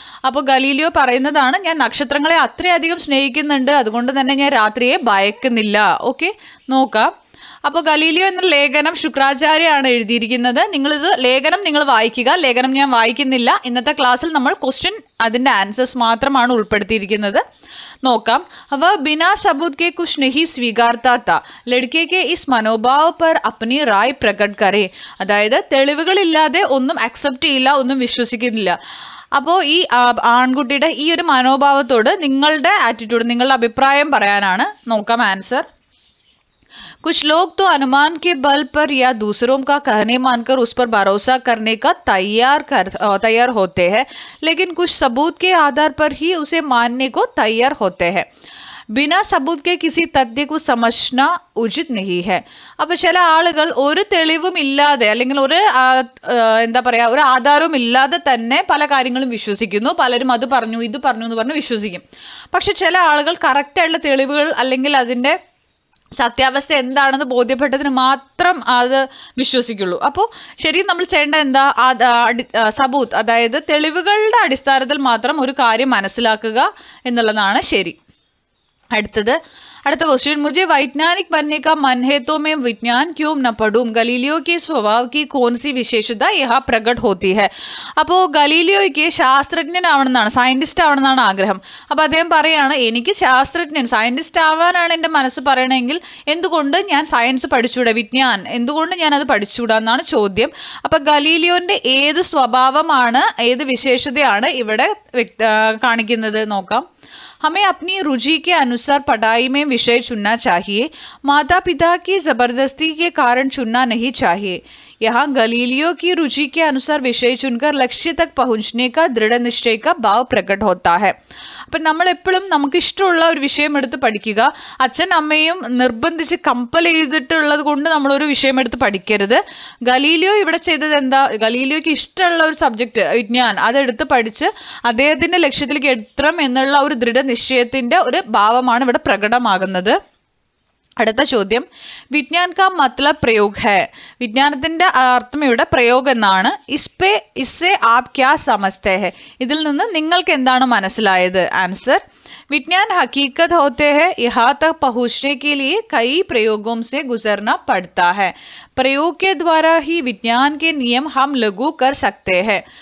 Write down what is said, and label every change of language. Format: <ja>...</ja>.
<ml>അപ്പോൾ ഗലീലിയോ പറയുന്നതാണ്, ഞാൻ നക്ഷത്രങ്ങളെ അത്രയധികം സ്നേഹിക്കുന്നുണ്ട്, അതുകൊണ്ട് തന്നെ ഞാൻ രാത്രിയെ ഭയക്കുന്നില്ല. ഓക്കെ, നോക്കാം. അപ്പോൾ ഗലീലിയോ എന്ന ലേഖനം ശുക്രാചാര്യയാണ് എഴുതിയിരിക്കുന്നത്. ലേഖനം നിങ്ങൾ വായിക്കുക. ലേഖനം ഞാൻ വായിക്കുന്നില്ല. ഇന്നത്തെ ക്ലാസ്സിൽ നമ്മൾ ക്വസ്റ്റ്യൻ അതിൻ്റെ ആൻസേഴ്സ് മാത്രമാണ് ഉൾപ്പെടുത്തിയിരിക്കുന്നത്. നോക്കാം.</ml> <hi>വ ബിനാ सबूत के कुछ नहीं स्वीकारता था, लड़के के इस मनोभाव पर अपनी राय प्रकट करे.</hi> <ml>അതായത് തെളിവുകളില്ലാതെ ഒന്നും അക്സെപ്റ്റ് ചെയ്യില്ല, ഒന്നും വിശ്വസിക്കുന്നില്ല. അപ്പോൾ ഈ ആൺകുട്ടിയുടെ ഈ ഒരു മനോഭാവത്തോട് നിങ്ങളുടെ ആറ്റിറ്റ്യൂഡ്, നിങ്ങളുടെ അഭിപ്രായം പറയാനാണ്. നോക്കാം ആൻസർ.</ml> <hi>कुछ लोग तो अनुमान के बल पर या दूसरों का कहने मानकर उस पर भरोसा करने का तैयार होते हैं, लेकिन कुछ सबूत के आधार पर ही उसे मानने को तैयार होते हैं. बिना सबूत के किसी तथ्य को समझना उचित नहीं है.</hi> <ml>അപ്പോൾ ചില ആളുകൾ ഒരു തെളിവും ഇല്ലാതെ അല്ലെങ്കിൽ ഒരു ആധാരവും ഇല്ലാതെ തന്നെ പല കാര്യങ്ങളും വിശ്വസിക്കുന്നു. പലരും അത് പറഞ്ഞു ഇത് പറഞ്ഞു എന്ന് പറഞ്ഞ് വിശ്വസിക്കും. പക്ഷെ ചില ആളുകൾ കറക്റ്റായിട്ടുള്ള തെളിവുകൾ അല്ലെങ്കിൽ അതിൻ്റെ സത്യാവസ്ഥ എന്താണെന്ന് ബോധ്യപ്പെട്ടതിന് മാത്രം അത് വിശ്വസിക്കുള്ളൂ. അപ്പോൾ ശരിക്കും നമ്മൾ ചെയ്യേണ്ട എന്താ, സബൂത്ത്, അതായത് തെളിവുകളുടെ അടിസ്ഥാനത്തിൽ മാത്രം ഒരു കാര്യം മനസ്സിലാക്കുക എന്നുള്ളതാണ് ശരി. അടുത്ത</ml> <hi>क्वेश्चन, मुझे वैज्ञानिक बनने का मन है तो मैं विज्ञान क्यों न पढ़ूं? गलीलियो के स्वभाव की कौन सी विशेषता यहाँ प्रकट होती है?</hi> <ml>അപ്പോൾ ഗലീലിയോയ്ക്ക് ശാസ്ത്രജ്ഞനാവണമെന്നാണ്, സയൻറ്റിസ്റ്റ് ആവണമെന്നാണ് ആഗ്രഹം. അപ്പോൾ അദ്ദേഹം പറയാണ്, എനിക്ക് സയൻറ്റിസ്റ്റ് ആവാനാണ് എൻ്റെ മനസ്സ് പറയണമെങ്കിൽ എന്തുകൊണ്ട് ഞാൻ സയൻസ് പഠിച്ചുകൂടാ, വിജ്ഞാൻ എന്തുകൊണ്ട് ഞാൻ അത് പഠിച്ചുകൂടാ എന്നാണ് ചോദ്യം. അപ്പോൾ ഗലീലിയോൻ്റെ ഏത് സ്വഭാവമാണ്, ഏത് വിശേഷതയാണ് ഇവിടെ കാണിക്കുന്നത് നോക്കാം.</ml> <hi>हमें अपनी रुचि के अनुसार पढ़ाई में विषय चुनना चाहिए, माता पिता की जबरदस्ती के कारण चुनना नहीं चाहिए. यहाँ गलीलियो की रुचि के अनुसार विषय चुनकर लक्ष्य तक पहुँचने का दृढ़ निश्चय का भाव प्रकट होता है.</hi> <ml>അപ്പം നമ്മൾ എപ്പോഴും നമുക്ക് ഇഷ്ടമുള്ള ഒരു വിഷയം എടുത്ത് പഠിക്കുക. അച്ഛൻ അമ്മയും നിർബന്ധിച്ച് കമ്പൽ ചെയ്തിട്ടുള്ളത് കൊണ്ട് നമ്മളൊരു വിഷയം എടുത്ത് പഠിക്കരുത്. ഗലീലിയോ ഇവിടെ ചെയ്തത് എന്താ, ഗലീലിയോയ്ക്ക് ഇഷ്ടമുള്ള ഒരു സബ്ജക്റ്റ് വിജ്ഞാൻ അതെടുത്ത് പഠിച്ച് അദ്ദേഹത്തിൻ്റെ ലക്ഷ്യത്തിലേക്ക് എത്തണം എന്നുള്ള ഒരു ദൃഢനിശ്ചയത്തിൻ്റെ ഒരു ഭാവമാണ് ഇവിടെ പ്രകടമാകുന്നത്. അടുത്ത ചോദ്യം,</ml> <hi>വിജ്ഞാൻ കാ മത്ലബ് പ്രയോഗ് ഹൈ.</hi> <ml>വിജ്ഞാനത്തിൻ്റെ അർത്ഥം ഇവിടെ പ്രയോഗം എന്നാണ്.</ml> <hi>ഇസ്സെ ആപ് ക്യാ സമജ്തേ ഹൈ,</hi> <ml>ഇതിൽ നിന്ന് നിങ്ങൾക്ക് എന്താണ് മനസ്സിലായത്? ആൻസർ, विज्ञान हकीकत होते हैं, यहाँ तक पहुँचने के लिए कई प्रयोगों से गुजरना पड़ता है. प्रयोग के द्वारा ही विज्ञान के नियम हम लागू कर सकते हैं.</ml>